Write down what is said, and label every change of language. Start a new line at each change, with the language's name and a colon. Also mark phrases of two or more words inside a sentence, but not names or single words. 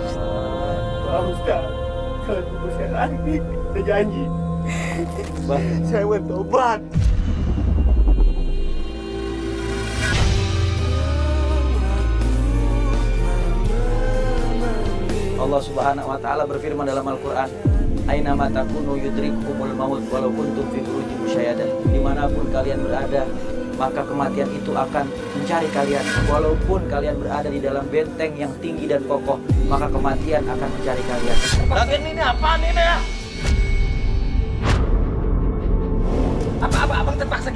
Indonesian: Pak Ustaz, kalau tunggu saya lagi, saya janji. Bang. Saya bertobat.
Arabic: الله سبحانه وتعالى
Indonesian: berfirman dalam
Arabic: Al-Qur'an, "أينما تكونوا يدرككم الموت ولو كنتم في بروج مشيدة."
Indonesian: Dimanapun kalian berada, maka kematian itu akan mencari kalian. Walaupun kalian berada di dalam benteng yang tinggi dan kokoh, maka kematian akan mencari kalian. Bagian ini apaan ini ya? Apa abang terpaksa